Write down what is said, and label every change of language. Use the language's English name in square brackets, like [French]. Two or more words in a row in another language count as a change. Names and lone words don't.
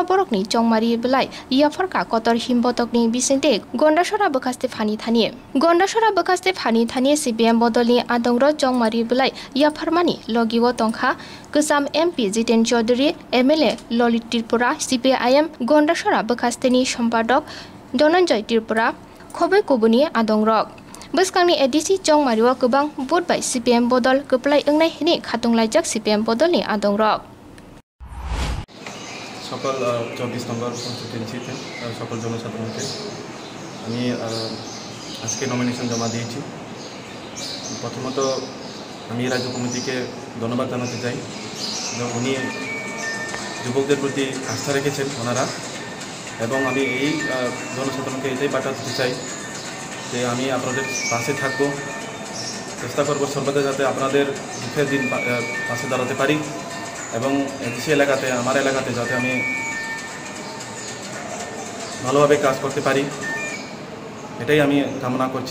[Kok Borok] बरकनि चौमारी बेलाय याफरका कतर हिमबतकनि बिसिंते गंडासरा बकास्ते फानि थानि गंडासरा बकास्ते फानि थानि सीपीएम बदलनि आदंग्र चौमारी बेलाय याफरमानि लगिव तंखा गोजाम एमपी जितेन चौधरी एमएलए ललित त्रिपुरा सीपीआईएम गंडासरा बकास्तेनि सम्पादक धनंजय त्रिपुरा खबै कुबुनि आदंरक बसकांनि एडिसि चौमारियाव गोबां भोट बाय सीपीएम बदल गोपलाय ओंनाय हिनि खातंलायजाक सीपीएम बदलनि आदंरक [Bangla] সকল 24 নম্বর কনস্টিটিউয়েন্সিতে সকল জনসাধারণকে আমি আজকে নমিনেশন জমা দিয়েছি। প্রথমত আমি রাজ্য কমিটিকে ধন্যবাদ জানাতে চাই যে উনি যুবকদের প্রতি আস্থা রেখেছেন ওনারা, এবং আমি এই জনসাধারণকে এটাই বার্তা দিতে চাই যে আমি আপনাদের পাশে থাকবো, চেষ্টা করবো সর্বদা যাতে আপনাদের দুঃখের দিন পাশে দাঁড়াতে পারি, এবং এডিসি এলাকাতে আমার এলাকাতে যাতে আমি ভালোভাবে কাজ করতে পারি, এটাই আমি কামনা করছি।